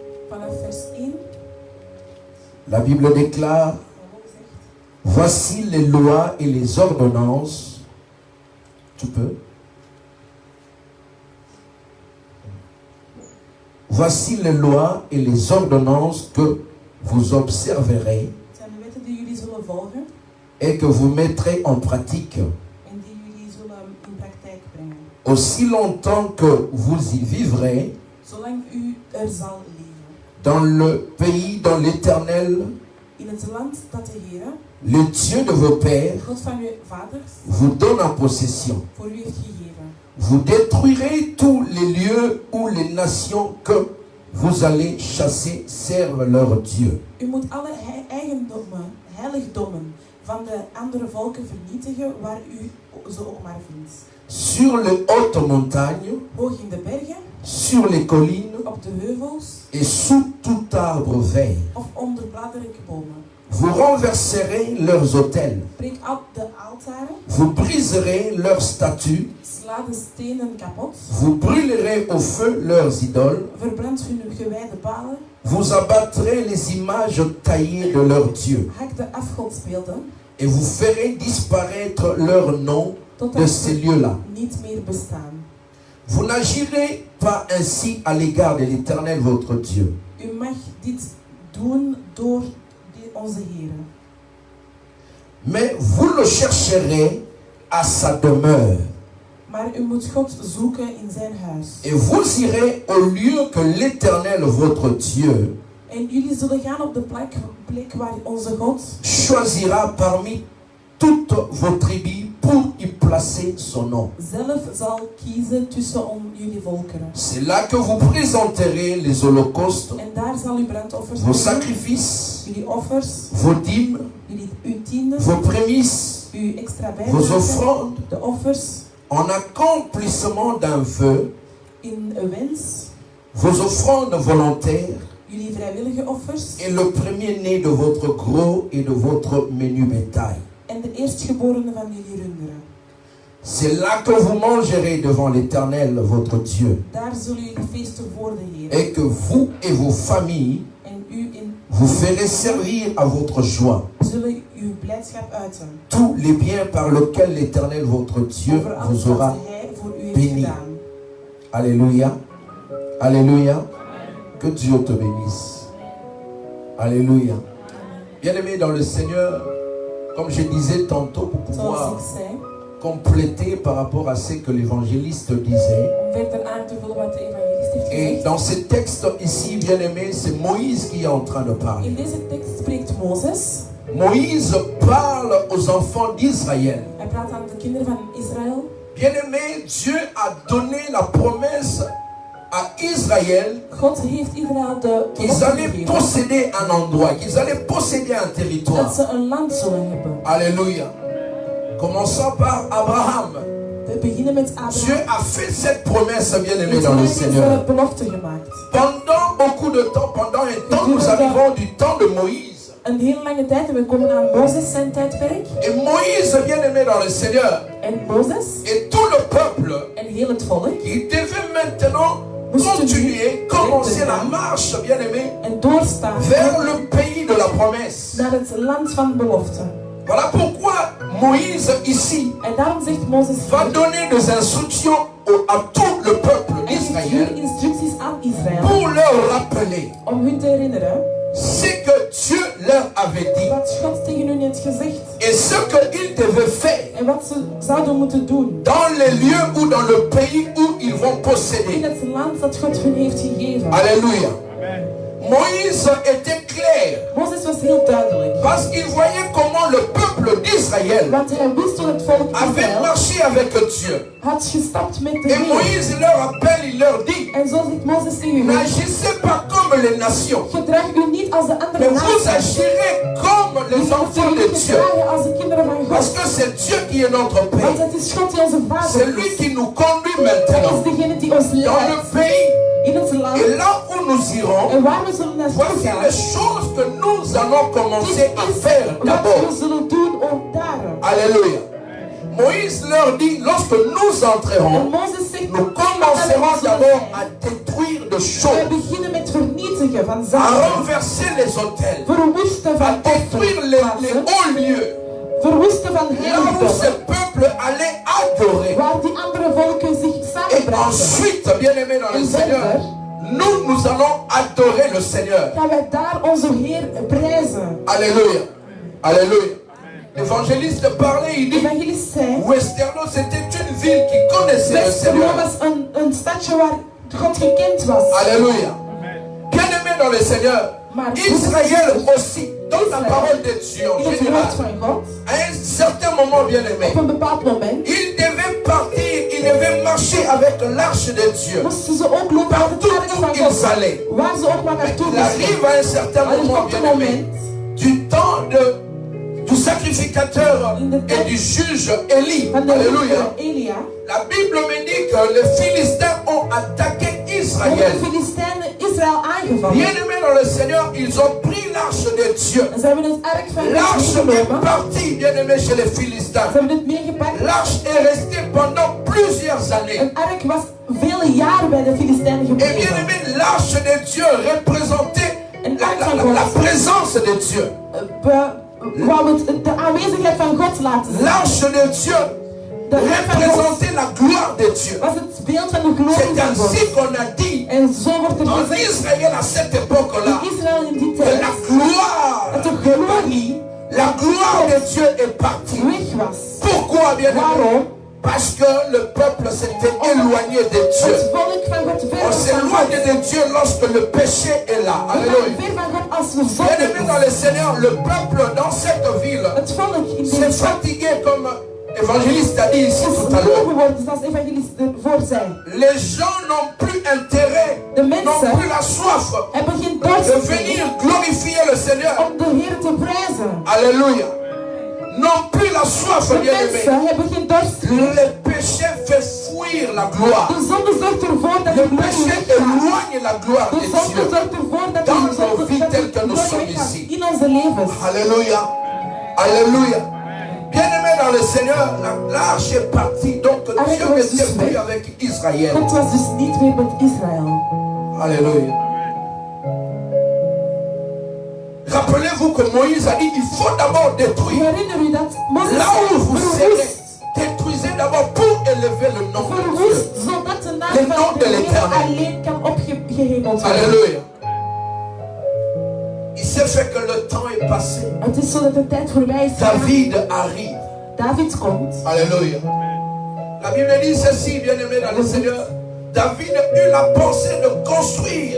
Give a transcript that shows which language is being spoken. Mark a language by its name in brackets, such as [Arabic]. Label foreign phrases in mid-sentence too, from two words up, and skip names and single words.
[French] La Bible déclare: voici les lois et les ordonnances. Tu peux? Voici les lois et les ordonnances que vous observerez [Dutch] volgen [French] et que vous mettrez en pratique [Dutch] en die jullie zullen in praktijk brengen. [French] aussi longtemps que vous y vivrez [Dutch] Zolang u er zal leven. [French] dans le pays dont l'Éternel, [Dutch] In het land dat de Heer, [French] le Dieu de vos pères, [Dutch] God van uw vaders, [French] vous donne en possession. [Dutch] voor u heeft gegeven. [French] Vous détruirez tous les lieux où les nations que vous allez chasser servent leur Dieu. [Dutch] U moet alle eigendommen, heiligdommen van de andere volken vernietigen waar u ze ook maar vindt. [French] Sur les hautes montagnes, [Dutch] Hoog in de bergen, [French] sur les collines [Dutch] op de heuvels [French] et sous tout arbre vert. [Dutch] of onder bladrijke bomen. [French] Vous renverserez leurs autels. [Dutch] Breek de altaren, [French] Vous briserez leurs statues. [Dutch] sla de stenen kapot, [French] Vous brûlerez au feu leurs idoles. [Dutch] verbrand hun gewijde palen, [French] Vous abattrez les images taillées de leurs dieux. [Dutch] hak de afgodsbeelden, [French] Et vous ferez disparaître leur nom de [Dutch] totdat [French] ces [Dutch] ze [French] lieux-là. [Dutch] niet meer bestaan. [French] Vous n'agirez pas ainsi à l'égard de l'Éternel votre Dieu. [Dutch] U mag dit doen door onze Heer. [French] Mais vous le chercherez à sa demeure. [Dutch] Maar u moet God zoeken in zijn huis. [French] Et vous irez au lieu que l'Éternel votre Dieu [Dutch] En jullie zullen gaan op de plek waar onze God [French] choisira parmi toutes vos tribus pour y placer son nom. [Dutch] zelf zal kiezen tussen jullie volkeren. [French] C'est là que vous présenterez les holocaustes, [Dutch] En daar zal u brandoffers [French] vos [Dutch] brengen, [French] sacrifices, [Dutch] jullie offers, [French] vos dîmes, [Dutch] uw tienden, [French] vos prémices, [Dutch] uw extra [French] vos [Dutch] bijdrage, [French] offrandes, [Dutch] de offers, [French] en accomplissement d'un vœu, [Dutch] in een wens, [French] vos offrandes volontaires [Dutch] jullie vrijwillige offers [French] et le premier-né de votre gros et de votre menu bétail. [Dutch] en de eerstgeborene van jullie runderen. [French] C'est là que vous mangerez devant l'Éternel votre Dieu, [Dutch] Daar zullen jullie feesten voor de Heer. [French] et que vous et vos familles [Dutch] En u in [French] vous ferez servir à votre joie [Dutch] zullen uw blijdschap uiten. [French] tous les biens par lesquels l'Éternel votre Dieu [Dutch] Over alles [French] vous [Dutch] wat [French] aura. [Dutch] Hij voor u heeft [French] béni. [Dutch] gedaan. [French] Alléluia. Alléluia. Que Dieu te bénisse. Alléluia. Bien-aimé dans le Seigneur, comme je disais tantôt, pour [Dutch] Zoals [French] pouvoir [Dutch] ik zei, [French] compléter par rapport à ce que l'évangéliste disait. [Dutch] om verder aan te vullen wat de evangelist heeft [French] Et [Dutch] gezegd. [French] dans ce texte ici, bien-aimé, c'est Moïse qui est en train de parler. [Dutch] In deze tekst spreekt Mozes. [French] Moïse parle aux enfants d'Israël. [Dutch] Hij praat aan de kinderen van Israël. [French] Bien-aimé, Dieu a donné la promesse à Israël [Dutch] God heeft Israël de [French] qu'ils [Dutch] belofte [French] allaient [Dutch] gegeven [French] posséder un endroit, qu'ils allaient posséder un territoire. [Dutch] dat ze een land zullen hebben. [French] Alléluia. Commençons par Abraham. [Dutch] We beginnen met [French] Dieu [Dutch] Abraham. [French] a fait cette promesse, bien-aimé [Dutch] Heeft [French] dans le [Dutch] hij [French] Seigneur. [Dutch] deze belofte gemaakt. [French] Pendant beaucoup de temps, pendant un temps, nous arrivons du temps de Moïse. [Dutch] Een hele lange tijd en we komen aan Mozes zijn tijdperk. [French] Et Moïse, bien-aimé dans le Seigneur, [Dutch] En Mozes [French] et tout le peuple, [Dutch] en heel het volk [French] il devait maintenant continuer, commencer la marche, bien-aimé, [Dutch] en doorstaan [French] vers le pays de la promesse. [Dutch] naar het land van belofte. [French] Voilà pourquoi Moïse, ici, [Dutch] En daarom zegt Mozes [French] va donner des instructions à tout le peuple [Dutch] en geeft [French] d'Israël [Dutch] jullie instructies aan Israël [French] pour leur rappeler [Dutch] om hun te herinneren [French] ce que Dieu leur avait dit [Dutch] wat God tegen hun heeft gezegd [French] et ce qu'ils devaient faire [Dutch] en wat ze zouden moeten doen [French] dans les lieux ou dans le pays où ils vont [Dutch] in [French] posséder. [Dutch] het land dat God hun heeft gegeven. [French] Alléluia. Moïse était clair [Dutch] Mozes was heel duidelijk, [French] parce qu'il voyait comment le peuple d'Israël [Dutch] want hij wist hoe het volk [French] avait [Dutch] Israël [French] marché avec Dieu. [Dutch] had gestapt met de [French] Et [Dutch] Heer. [French] Moïse leur appelle, il leur dit, [Dutch] En zo zegt Mozes tegen hen: [French] n'agissez pas comme les nations, [Dutch] gedraag u niet als de [French] mais [Dutch] andere [French] vous [Dutch] naties. [French] agirez comme les enfants de Dieu. [Dutch] Gedragen als de kinderen van [French] Parce [Dutch] God. [French] que c'est Dieu qui est notre [Dutch] Want [French] Père. [Dutch] het is God die onze [French] C'est [Dutch] vader [French] lui [Dutch] is. [French] qui nous conduit [Dutch] Hij [French] maintenant [Dutch] is degene die ons [French] dans le [Dutch] leidt [French] pays. [Dutch] in het land. [French] Et là où nous irons, [Dutch] En waar we zullen naartoe [French] voici [Dutch] gaan. [French] les choses que nous allons [Dutch] Dit [French] commencer à faire [Dutch] is wat [French] d'abord. [Dutch] we zullen doen ook daar. [French] Alléluia. Moïse leur dit, lorsque nous [Dutch] En [French] entrerons, [Dutch] Mozes zegt: [French] nous commencerons d'abord à détruire de [Dutch] we [French] choses, [Dutch] beginnen met vernietigen van [French] à [Dutch] zaken. [French] renverser les hôtels, [Dutch] Verwoesten [French] à [Dutch] van [French] détruire les [Dutch] offerplaatsen. [French] hauts lieux, [Dutch] Verwoesten van [French] là où [Dutch] heiligdommen. [French] ces peuples allaient adorer. [Dutch] Waar die andere volken zich [French] Et [Dutch] samenbrachten. [French] ensuite, bien-aimés dans le [Dutch] En [French] Seigneur, [Dutch] verder [French] nous allons adorer le Seigneur. [Dutch] gaan wij daar onze Heer prijzen. [French] Alléluia. Alléluia. L'évangéliste parlait, il [Dutch] De [French] dit, [Dutch] evangelist zei, Westerlo, [French] c'était une ville qui connaissait le [Dutch] Westerlo [French] Seigneur. [Dutch] was een stadje waar God gekend was. [French] Alléluia. Bien-aimé dans le Seigneur, [Dutch] Maar [French] Israël aussi, dans la parole de Dieu en [Dutch] in het [French] général, [Dutch] woord van God, [French] à un certain moment, bien-aimé, [Dutch] op een bepaald moment, [French] il devait partir, il devait marcher avec l'arche de Dieu. [Dutch] moesten ze ook lopen met het [French] Partout [Dutch] ark [French] où [Dutch] van [French] ils [Dutch] God. [French] allaient. [Dutch] Waar ze ook maar [French] Mais [Dutch] naartoe [French] il arrive à un certain [Dutch] Maar er [French] moment, [Dutch] komt een [French] bien-aimé, [Dutch] moment [French] du temps du sacrificateur et du juge Élie. [Dutch] van de [French] Alléluia. [Dutch] richter Elia. [French] La Bible me dit que les Philistins ont attaqué [Dutch] Hebben [French] Israël. [Dutch] de Filistijnen Israël aangevallen. [French] Bien-aimés dans le Seigneur, ils ont pris l'arche de Dieu. [Dutch] En ze hebben het ark van God [French] L'arche est [Dutch] meegenomen. [French] partie, bien-aimés, chez les Philistins. [Dutch] Ze hebben het meegepakt. [French] L'arche est restée pendant plusieurs années. [Dutch] Een ark was vele jaren bij de Filistijnen [French] Et [Dutch] gebleven. [French] bien-aimés, l'arche de Dieu représentait la présence de Dieu. [Dutch] Wou het de aanwezigheid van God laten zien. [French] L'arche de Dieu [Dutch] De ark van God [French] représentait la gloire de Dieu. [Dutch] was het beeld van de glorie [French] C'est [Dutch] van God. [French] ainsi qu'on a dit [Dutch] En zo wordt er [French] en [Dutch] gezegd [French] Israël à cette époque-là [Dutch] in Israël in die [French] que [Dutch] tijd [French] la gloire [Dutch] dat de [French] est [Dutch] glorie [French] partie. La gloire de Dieu est partie. [Dutch] weg was. [French] Pourquoi, bien-aimés? [Dutch] Waarom? [French] Parce que le peuple s'était éloigné de Dieu. [Dutch] Het volk van God ver [French] On [Dutch] was van [French] s'éloigne [Dutch] God. [French] de Dieu lorsque le péché est là. [Dutch] We gaan [French] Alléluia. [Dutch] ver van God als we [French] Bien-aimés [Dutch] zondigen. [French] dans le Seigneur, le peuple dans cette ville [Dutch] Het volk in [French] s'est [Dutch] deze stad [French] fatigué comme l'évangéliste a dit ici [Dutch] is [French] tout à [Dutch] moe [French] l'heure. [Dutch] geworden, zoals evangelist voor zei. [French] Les gens n'ont plus intérêt, [Dutch] De [French] n'ont [Dutch] mensen [French] plus la soif [Dutch] hebben geen [French] de [Dutch] dorst [French] venir [Dutch] meer [French] glorifier le Seigneur. [Dutch] om de Heer te prijzen. [French] Alléluia. N'ont plus la soif, [Dutch] De [French] bien-aimés. [Dutch] mensen hebben geen dorst meer. [French] Le péché fait fuir la gloire. [Dutch] De zonde zorgt ervoor dat [French] Le [Dutch] de glorie [French] péché [Dutch] weggaat. [French] éloigne la gloire [Dutch] De [French] de [Dutch] zonde [French] Dieu. [Dutch] zorgt ervoor dat [French] Dans [Dutch] de [French] nos vies telles que nous [Dutch] glorie [French] sommes [Dutch] weggaat [French] ici. [Dutch] in onze levens. [French] Alléluia. Alléluia. Bien-aimés dans le Seigneur, l'arche est partie. Donc Dieu n'était plus avec Israël. [Dutch] God was dus niet meer met Israël. [French] Alléluia. Rappelez-vous que Moïse a dit, il faut d'abord détruire. [Dutch] Herinner u dat Mozes [French] Là où vous serez, [Dutch] verwoest, [French] détruisez d'abord pour élever le nom de Dieu. [Dutch] verwoest, zodat de naam [French] Le nom [Dutch] van [French] de [Dutch] de Heer [French] l'Éternel. [Dutch] alleen kan opgehemeld worden. [French] Alléluia. Il s'est fait que le temps est passé. [Dutch] Het is zo dat de tijd voorbij is gegaan. [French] David arrive. [Dutch] David komt. [French] Alléluia. La Bible dit ceci, bien-aimé dans le Seigneur. [Dutch] David eut la pensée de construire